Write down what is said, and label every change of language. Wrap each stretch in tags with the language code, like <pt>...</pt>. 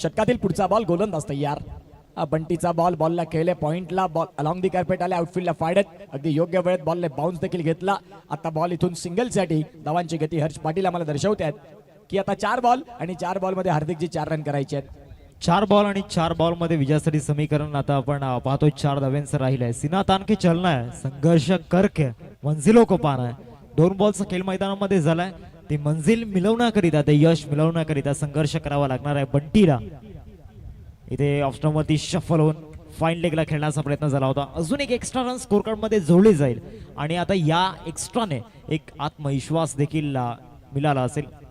<mr>षटकातील पुढचा बॉल गोलंदाज तयार. बंटीचा बॉलला खेळले पॉइंटला, बॉल अलॉंग दी कार्पेट आले, आउटफील्डला फायडत, अगदी योग्य वेळेत बॉलने बाउन्स देखील घेतला. आता बॉल इथून सिंगलसाठी धावांची गती हर्ष पाटील आम्हाला दर्शवत आहेत की आता 4 बॉल आणि 4 बॉल मध्ये हार्दिकजी 4 रन करायचे आहेत. 4 बॉल आणि 4 बॉल मध्ये विजयासाठी समीकरण आता आपण पाहतोय 4 धाव्यांचं राहिलंय.</mr> <hi>सीना तान के चलना है, संघर्ष करके मंजिलों को पाना है.</hi> <mr>2 बॉलचा खेळ मैदानामध्ये झालाय. ते मंजिल मिळवण्याकरिता, ते यश मिळवण्याकरिता संघर्ष करावा लागणार आहे बंटीला. इथे ऑफस्टॉप वरती शफल होऊन फाईन लेगला खेळण्याचा प्रयत्न झाला होता. अजून एक एक्स्ट्रा रन स्कोर कार्ड मध्ये जोडली जाईल आणि आता या एक्स्ट्राने एक आत्मविश्वास देखील मिळाला असेल.</mr>